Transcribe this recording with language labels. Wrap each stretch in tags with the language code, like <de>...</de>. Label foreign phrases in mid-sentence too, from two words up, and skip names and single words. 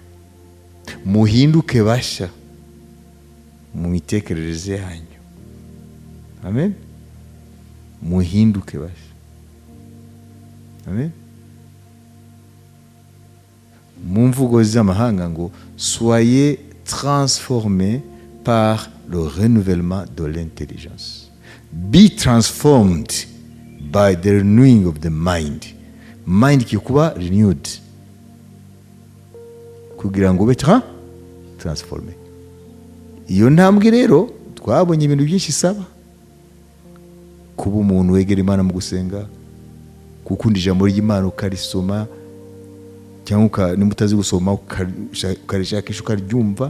<rw>Muhinduke basha mu mitekerereze yanyu. Amen. Muhinduke basha. Amen. Mu mvugo z'amahanga ngo</rw> <fr>soyez transformés par le renouvellement de l'intelligence.</fr> <en>Be transformed by the renewing of the mind.</en> <rw>Mind kikuba renewed, kugira ngo ube transformé. iyo ntambwe rero twabonye ibintu byinshi isaba: kuba umuntu wegera Imana mu gusenga, gukunda ijambo ry'Imana ukarisoma, cyangwa nimba utazi gusoma ukarishakisha ukaryumva.</rw>